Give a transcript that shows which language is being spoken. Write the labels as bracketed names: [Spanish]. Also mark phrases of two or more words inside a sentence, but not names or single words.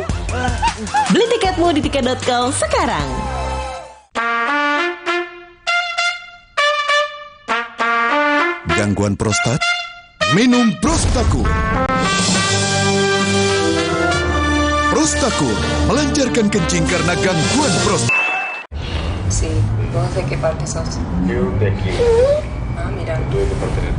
[Indonesian] Beli tiketmu di tiket.com sekarang. Gangguan prostat? Minum Prostakur. Prostakur melancarkan kencing karena gangguan prostat. [Spanish] Sí, vos de qué parte sos? Yo de aquí. Ah, mira. Tú de qué parte eres?